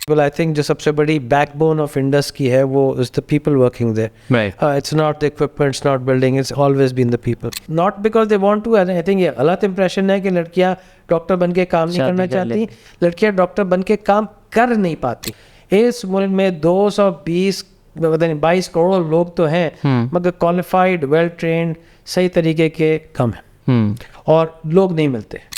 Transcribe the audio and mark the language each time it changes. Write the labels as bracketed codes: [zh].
[en] Well, I think [ur] جو سب سے بڑی [en] backbone of Indus [ur] کی ہے وہ [en] Is the people working there. Right. It's not the equipment, it's not building, it's always been the people. Not because they want to. I think [ur] یہ غلط impression ہے کہ لڑکیاں ڈاکٹر بن کے کام نہیں کرنا چاہتی. لڑکیاں ڈاکٹر بن کے کام کر نہیں پاتی. اس ملک میں 22 کروڑ لوگ تو ہیں مگر کوالیفائڈ ویل ٹرینڈ صحیح طریقے کے کم ہیں اور لوگ نہیں ملتے.